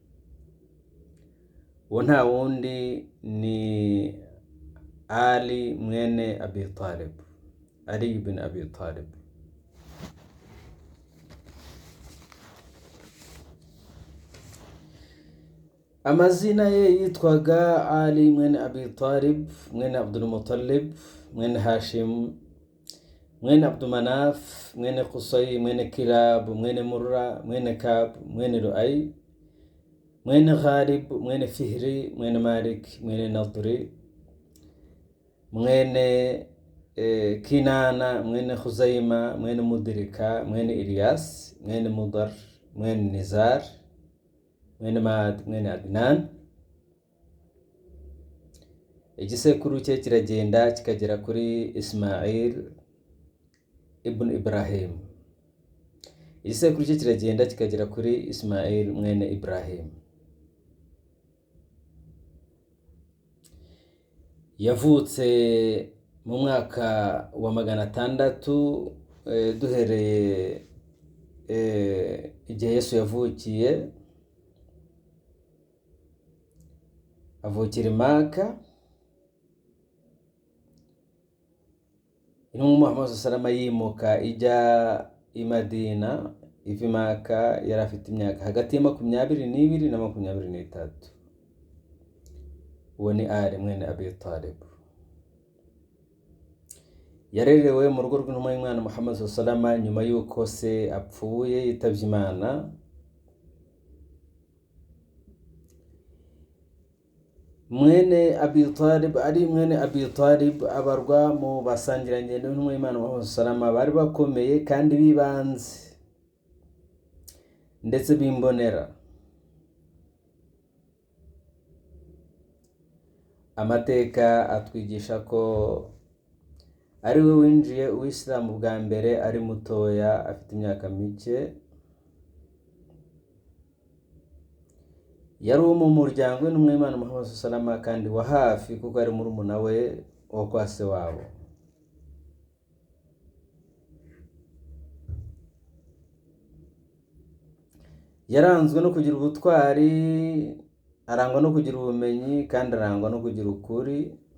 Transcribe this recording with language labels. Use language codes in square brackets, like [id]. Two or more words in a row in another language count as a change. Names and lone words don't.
[rw] Uwo nta wundi ni Ali mwene Abi Talib, Ali ibn Abi Talib. Amazina ye yitwaga Ali mwene Abi Talib mwene Abdul Muttalib mwene Hashim mwene Abdul Manaf mwene Qusay mwene Kilab mwene Murra mwene Kab mwene Lu'ay mwene Ghalib mwene Fihri mwene Malik mwene Nadri mwene Kinana mwene Khuzaima mwene Mudrika mwene Ilyas mwene Mudar mwene Nizar mwene Maad mwene Adnan. Igisekuru cye kiragenda kikagera kuri Ismail ibn Ibrahim. Igisekuru cye kiragenda kikagera kuri Ismail mwene Ibrahim. Yavutse mu mwaka wa 600 duhereye igihe Yesu yavukiye. Avukira i Maka. Intumwa Muhammad [ar] صلى الله عليه وسلم [rw] yimuka ijya i Madina, iva i Maka yari afite imyaka hagati ya 22 na 23. Uwo ni Ali mwene Abi Talib. Yarerewe mu rugo rw'intumwa y'Imana Muhammad [ar] صلى الله عليه وسلم [rw] nyuma y'uko se apfuye yitavye Imana. Mwene Abi Talib, Ali mwene Abi Talib abarwa mu basangirangendo b'intumwa y'Imana Muhammad [ar] صلى الله عليه وسلم [rw] bari bakomeye kandi bibanze ndetse bimbonera. Amateka atwigisha ko ari we winjiye uw'Islamu bwa mbere ari mutoya afite imyaka mike. Yari mu muryango w'intumwa y'Imana Muhammad [ar] صلى الله عليه وسلم [rw] kandi wa hafi kuko ari murumuna we wo kwa se wabo. Yaranzwe no kugira ubutwari, arangwa no kugira ubumenyi, kandi arangwa no kugira ukuri.